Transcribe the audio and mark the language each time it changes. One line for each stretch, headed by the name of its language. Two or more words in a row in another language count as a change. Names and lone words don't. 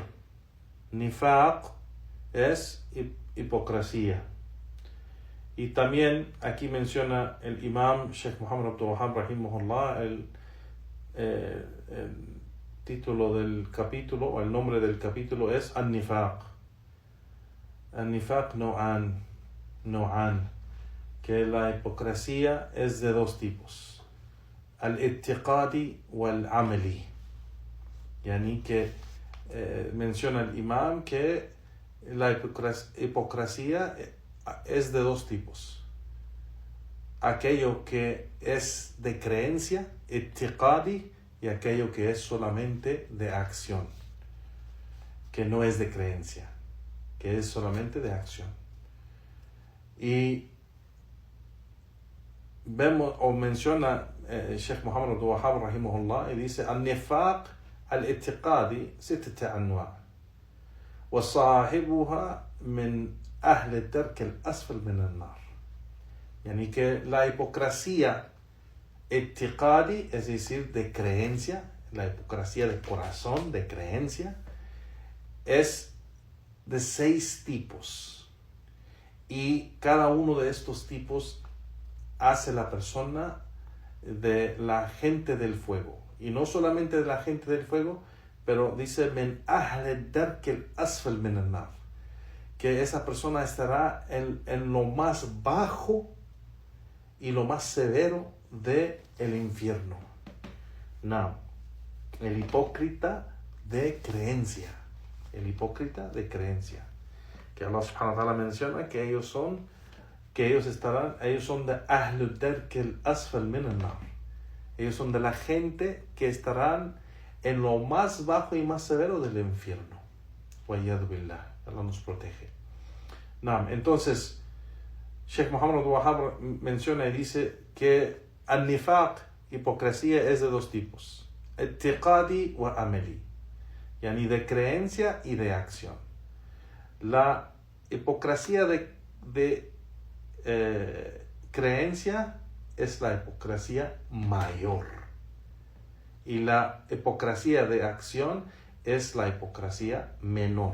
Spanish: Nifaq es hipocresía. Y también aquí menciona el Imam Shaykh Muhammad Abdul Wahhab rahimahullah el título del capítulo, o el nombre del capítulo es An-Nifaq.
Arabic: النفاق نوعان,
Spanish: que la hipocresía es de dos tipos:
Arabic: الاعتقادي والعملي.
Spanish: Yani que menciona el imam que la hipocresía es de dos tipos: aquello que es de creencia, i'tiqadi, y aquello que es solamente de acción, que no es de creencia, que es solamente de acción. Y vemos o menciona Sheikh Muhammad Abdul Wahhab rahimahullah, y dice:
Arabic: النفاق الاعتقادي ستة أنواع وصاحبها من أهل الدرك الأسفل من النار.
Spanish: Yani que la hipocresía i'tiqadi, es decir, de creencia, la hipocresía de corazón, de creencia, es de 6 tipos. y cada uno de estos tipos hace la persona de la gente del fuego. Y no solamente de la gente del fuego, pero dice
Arabic: من أهل الدرك الأسفل من النار,
Spanish: que esa persona estará en lo más bajo y lo más severo de el infierno. No, el hipócrita de creencia, que Allah
Arabic: سبحانه وتعالى
Spanish: menciona que ellos son de
Arabic: أهل الدرك الأسفل من النار.
Spanish: Ellos son de la gente que estarán en lo más bajo y más severo del infierno.
Arabic: والعياذ بالله.
Spanish: Allah nos protege. Entonces, Sheikh Muhammad al-Wahhab menciona y dice que al-nifaq, hipocresía, es de dos tipos:
Arabic: اعتقادي وعملي,
Spanish: yani de creencia y de acción. La hipocresía de creencia es la hipocresía mayor, y la hipocresía de acción es la hipocresía menor.